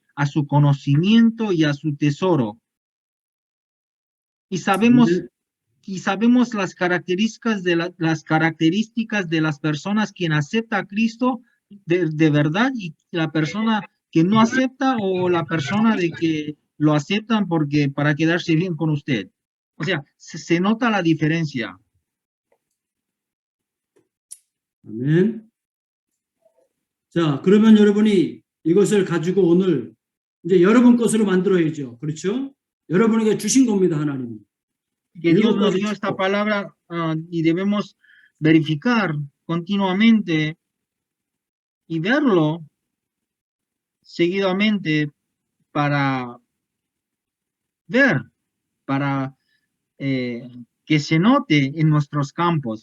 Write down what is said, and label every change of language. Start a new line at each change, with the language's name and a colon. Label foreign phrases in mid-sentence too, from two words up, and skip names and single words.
Spanish: A su conocimiento y a su tesoro. Y sabemos las características de las personas quien acepta a Cristo de verdad y la persona que no acepta o la persona de que lo aceptan porque para quedarse bien con usted. O sea, se nota la diferencia.
Korean: 아멘. 자, 그러면 여러분이 이것을 가지고 오늘 이제 여러분 것으로 만들어야죠. 그렇죠? 여러분에게 주신 겁니다, 하나님이.
Spanish: Que Dios nos dio esta palabra y debemos verificar continuamente y verlo seguidamente para ver, para que se note en nuestros campos.